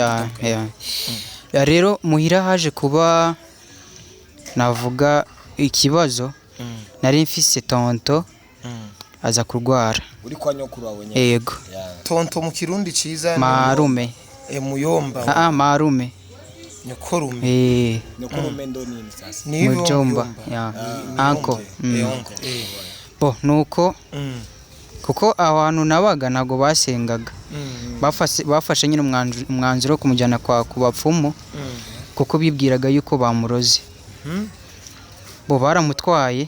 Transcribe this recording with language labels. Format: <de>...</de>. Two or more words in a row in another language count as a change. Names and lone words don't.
<rn>Rero muhira haje kuba navuga ikibazo. Nari mfise tonto aza kurwara. Uri kwa nyokuru wawe nyine? Yego. Tonto mu Kirundi ciza marume. Muyomba. Marume. Nyokorume.</rn> <sw>Nyokorume ndo nini sasa?</sw> <rn>Mujomba. Anko. Nuko kuko abantu nabaga nago basengaga. Bafashe nyine umwanzuro kumujyana ku bapfumu kuko bibwiraga yuko bamuroze. Baramutwaye.</rn>